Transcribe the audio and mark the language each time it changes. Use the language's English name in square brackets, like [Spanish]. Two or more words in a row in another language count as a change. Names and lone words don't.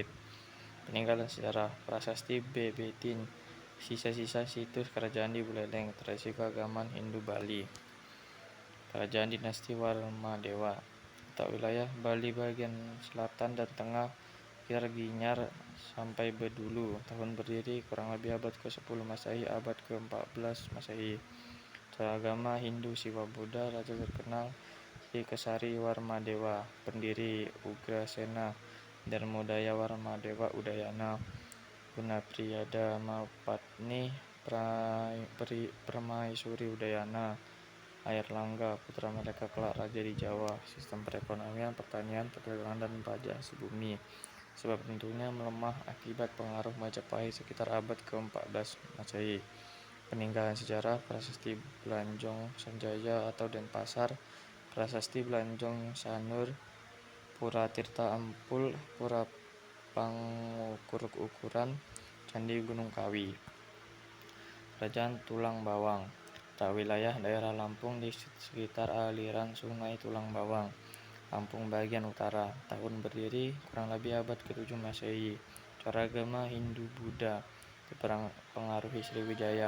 [Indonesian] Peninggalan sejarah: Prasasti Bebetin, sisa-sisa situs kerajaan di Buleleng, tradisi keagamaan Hindu Bali. Kerajaan dinasti Warmadewa. Letak wilayah Bali bagian selatan dan tengah, sekitar Ginyar sampai Bedulu. Tahun berdiri kurang lebih abad ke-10 Masehi, abad ke-14 Masehi. Cara agama Hindu, Siwa Buddha. Raja terkenal Sri Kesari Warmadewa, pendiri Ugrasena, Darmodaya Warmadewa Udayana, Gunapriyada Mapatni, Permaisuri Udayana, Air Langga, putra mereka kelak raja di Jawa. Sistem perekonomian: pertanian, perdagangan dan pajak hasil bumi. Sebab runtuhnya melemah akibat pengaruh Majapahit sekitar abad ke-14 Masehi. Peninggalan sejarah: Prasasti Belanjong Sanjaya atau Denpasar, Prasasti Belanjong Sanur, Pura Tirta Ampul, Pura Pangukur-ukuran, Candi Gunung Kawi. Kerajaan Tulang Bawang. Letak wilayah daerah Lampung di sekitar aliran sungai Tulang Bawang, Lampung bagian utara. Tahun berdiri kurang lebih abad ke-7 Masehi. Cara agama Hindu Buddha, dipengaruhi Sriwijaya.